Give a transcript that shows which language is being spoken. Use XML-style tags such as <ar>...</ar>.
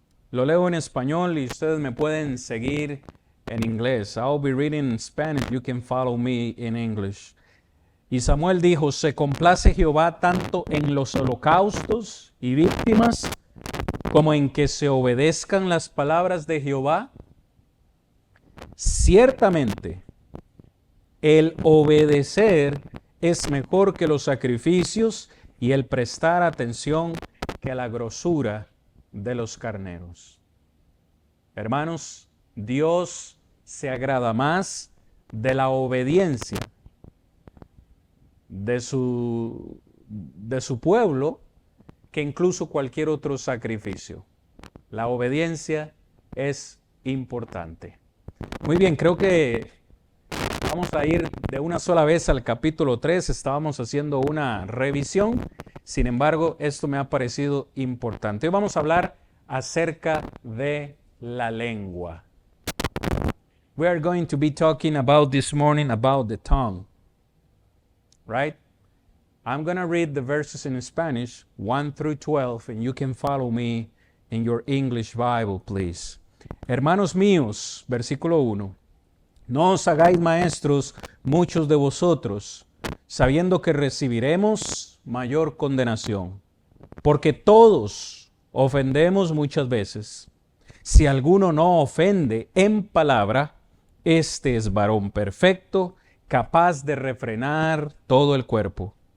<es>Lo leo en español y ustedes me pueden seguir en inglés.</es> <en>I'll be reading in Spanish. You can follow me in English.</en> <es>Y Samuel dijo, se complace Jehová tanto en los holocaustos y víctimas como en que se obedezcan las palabras de Jehová. Ciertamente, el obedecer es mejor que los sacrificios y el prestar atención que la grosura de los carneros. Hermanos, Dios se agrada más de la obediencia de su pueblo que incluso cualquier otro sacrificio. La obediencia es importante. Muy bien, creo que vamos a ir de una sola vez al capítulo 3. Estábamos haciendo una revisión Sin embargo, esto me ha parecido importante. Hoy vamos a hablar acerca de la lengua.</es> <en>We are going to be talking about this morning about the tongue. Right? I'm going to read the verses in Spanish, 1 through 12, and you can follow me in your English Bible, please.</en> <es>Hermanos míos, versículo 1. No os hagáis maestros muchos de vosotros, sabiendo que recibiremos mayor condenación. Porque todos ofendemos muchas veces. Si alguno no ofende en palabra, este es varón perfecto, capaz de refrenar todo el cuerpo.</es>